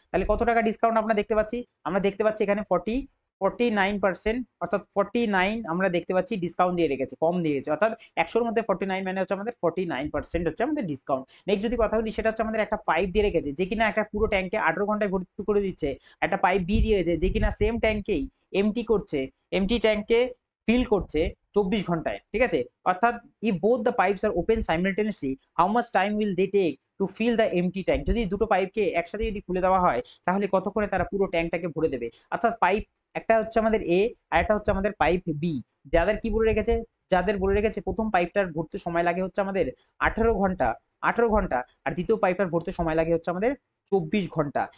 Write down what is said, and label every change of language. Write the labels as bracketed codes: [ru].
[bn] তাহলে কত টাকা ডিসকাউন্ট আমরা দেখতে পাচ্ছি, আমরা দেখতে পাচ্ছি এখানে 49%, অর্থাৎ 49 আমরা দেখতে পাচ্ছি ডিসকাউন্ট দিয়ে রেখেছে, কম দিয়েছে, অর্থাৎ 100-র মধ্যে 49 মানে হচ্ছে আমাদের 49% হচ্ছে আমাদের ডিসকাউন্ট। নেক্সট যদি কথা বলি সেটা হচ্ছে আমাদের একটা পাইপ দিয়ে রেখেছে যে কিনা একটা পুরো ট্যাঙ্কে 18 ঘন্টায় ভর্তি করে দিচ্ছে, একটা পাইপ বি দিয়েছে যে কিনা সেম ট্যাঙ্কেই এমটি করছে, এমটি ট্যাঙ্কে ফিল করছে 24 ঘন্টায়, ঠিক আছে। [en] অর্থাৎ if both the pipes are open simultaneously, how much time will they take to fill the empty tank? [bn] যদি দুটো পাইপকে একসাথে যদি খুলে দেওয়া হয় তাহলে কতক্ষণে তারা পুরো ট্যাঙ্কটাকে ভরে দেবে। অর্থাৎ পাইপ একটা হচ্ছে আমাদের এ আর একটা হচ্ছে আমাদের পাইপ বি, যাদের কি বলে রেখেছে, যাদের বলে রেখেছে প্রথম পাইপটার ভরতে সময় লাগে হচ্ছে আমাদের 18 ঘন্টা, 18 ঘন্টা, আর দ্বিতীয় পাইপটার ভরতে সময় লাগে হচ্ছে আমাদের 24 ঘন্টা।